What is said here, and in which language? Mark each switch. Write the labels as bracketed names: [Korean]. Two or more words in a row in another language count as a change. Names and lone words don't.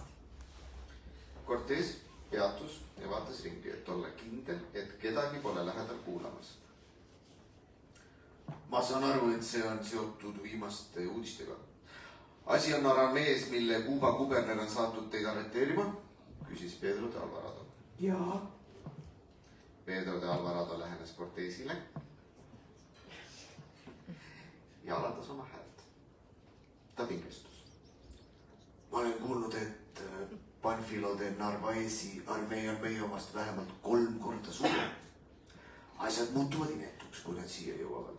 [Estonian] Cortés peatus ja vaatas ringi, et olla kindel, et kedagi pole lähedal kuulamas. Ma saan aru, et see on seotud viimaste uudistega. Asi on Aramees, mille Kuuba kuberner on saatnud teid arreteerima, küsis Pedro de Alvarado. Jaa. Pedro de Alvarado lähenes Cortésile ja alandas oma häält. Ta pingestus. Ma olen kuulnud, et Panfilo de Narvaezi armee on meie omast vähemalt 3 korda suurem. Asjad muutuvad inetuks, kui nad siia jõuavad.